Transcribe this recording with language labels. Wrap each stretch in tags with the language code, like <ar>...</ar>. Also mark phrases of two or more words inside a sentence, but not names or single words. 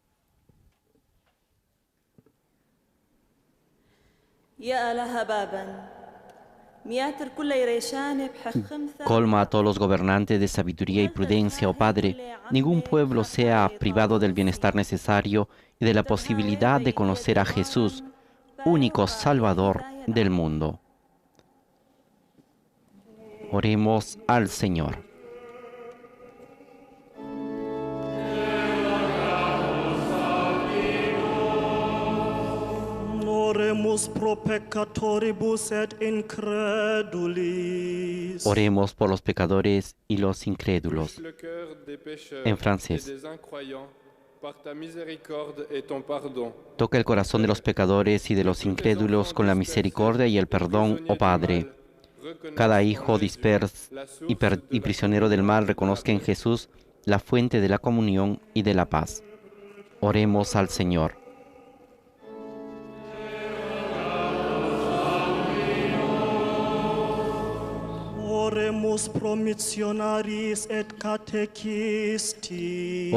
<es>Colma a todos los gobernantes de sabiduría y prudencia, oh Padre. Ningún pueblo sea privado del bienestar necesario y de la posibilidad de conocer a Jesús, único Salvador del mundo. Oremos al Señor.</es> <la>Oremus pro peccatoribus et incredulis.</la> <es>Oremos por los pecadores y los incrédulos. En francés. Toca el corazón de los pecadores y de los incrédulos con la misericordia y el perdón, oh Padre. Cada hijo disperso y prisionero del mal reconozca en Jesús la fuente de la comunión y de la paz. Oremos al Señor.</es> <la>Oremus pro missionaris et catequistis.</la>